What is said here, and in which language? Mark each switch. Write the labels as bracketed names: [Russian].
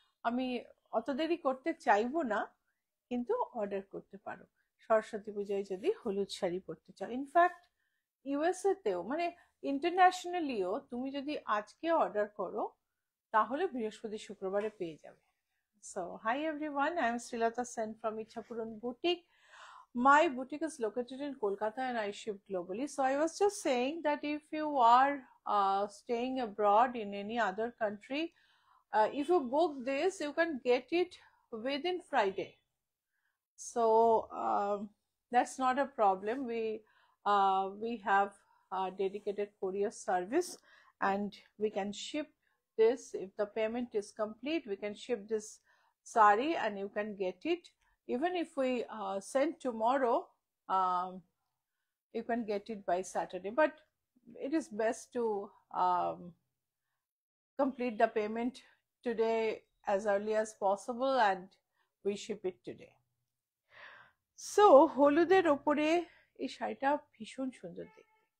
[Bangla] আমি অত দেরি করতে চাইবো না, কিন্তু অর্ডার করতে পারো সরস্বতী পুজোয় যদি হলুদ শাড়ি পরতে চাও। ইনফ্যাক্ট ইউএসএ তেও, মানে ইন্টারন্যাশনালিও তুমি যদি আজকে অর্ডার করো তাহলে বৃহস্পতি শুক্রবারে পেয়ে যাবে। [English] So, hi everyone, I am Srilata Sen from Ichhapuran Boutique. My boutique is located in Kolkata and I ship globally. So, I was just saying that if you are staying abroad in any other country, if you book this, you can get it within Friday. So, that's not a problem. We have a dedicated courier service and we can ship this. If the payment is complete, we can ship this sari and you can get it. Even if we send tomorrow, you can get it by Saturday, but it is best to complete the payment today as early as possible and we ship it today. [Bangla] So, হলুদের ওপরে এই শাড়িটা ভীষণ সুন্দর দেখতে।